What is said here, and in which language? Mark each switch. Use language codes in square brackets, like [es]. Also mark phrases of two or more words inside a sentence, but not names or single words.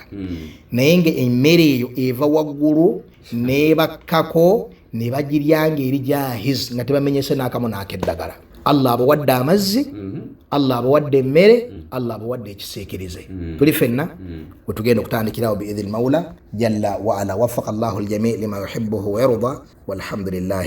[lg] Naye nga emmere eyo eva waggulu nebakkako ne bagirya ng'eri jahiz nga tebamenyese n'akamu n'akeddagala. Allah abawadde amazzi, Allah abawadde emmere, Allah abawadde ekisiikirize. Tuli fenna we tugenda okutandikirawo [ar] بإذن المولى جل وعلا. وفق الله الجميع لما يحبه ويرضى والحمد لله.